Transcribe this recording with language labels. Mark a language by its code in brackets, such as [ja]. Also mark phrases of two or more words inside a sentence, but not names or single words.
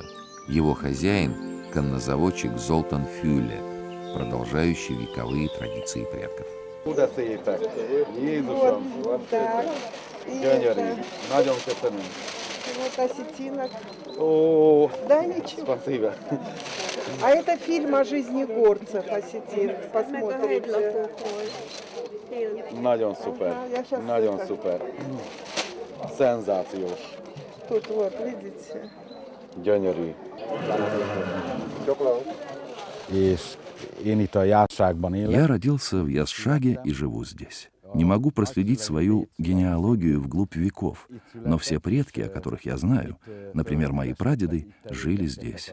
[ru] Его хозяин – коннозаводчик Золтан Фюлле, продолжающий вековые традиции предков. Вот осетинок. Да, ничего. Спасибо. А это фильм о жизни горцев осетин. Посмотрите. [hu] Nagyon szuper. Nagyon szuper. Szenzációs. [ru] Тут вот, видите? [hu] Gyönyörű. [ru] Я родился в Ясшаге и живу здесь. Не могу проследить свою генеалогию вглубь веков, но все предки, о которых я знаю, например, мои прадеды, жили здесь.